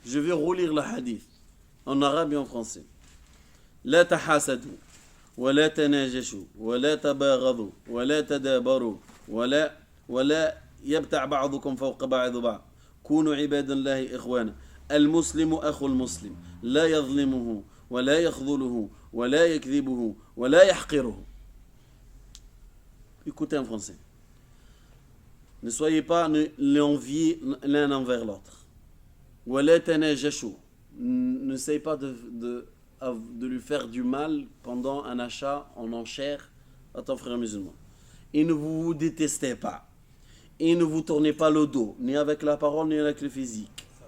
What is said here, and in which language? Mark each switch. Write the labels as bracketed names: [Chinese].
[French] Je vais relire le hadith en arabe et en français. [Arabic] لا تحاسدوا ولا تناجشوا ولا تباغضوا ولا تدابروا ولا يبتع بعضكم فوق بعض. كونوا عباد الله إخوانا. المسلم أخو المسلم لا يظلمه ولا يخذله ولا يكذبه ولا يحقره. [French] Écoutez en français. Ne soyez pas l'envier l'un envers l'autre. [Arabic] ولا تناجشوا. [French] n'essaye pas de lui faire du mal pendant un achat en enchère à ton frère musulman. Et ne vous détestez pas. Et ne vous tournez pas le dos, ni avec la parole, ni avec le physique.